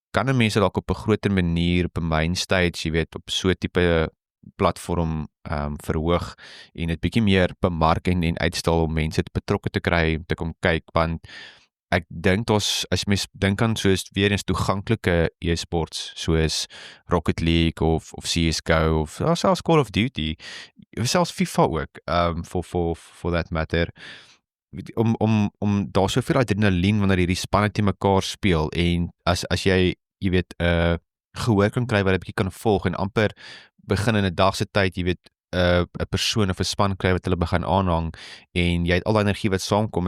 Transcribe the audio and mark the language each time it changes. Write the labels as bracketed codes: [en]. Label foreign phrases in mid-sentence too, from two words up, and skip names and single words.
[af] 'n mens dalk op 'n groter manier op 'n [en] main stage, [af] jy weet, op so 'n tipe platform verhoog en dit bietjie meer bemark en uitstal om mense betrokke te kry om te kom kyk, want ek dink as mens dink aan soos weer eens toeganklike e-sports soos Rocket League of CS:GO of selfs Call of Duty, selfs FIFA ook, [en] for that matter, [af] om daar soveel adrenalien wanneer hierdie spanne teen mekaar speel en as jy weet gehoor kan kry wat 'n bietjie kan volg en amper begin in 'n dag se tyd, jy weet, 'n persoon of 'n span kry wat hulle begin aanhang en jy het al daai energie wat saamkom.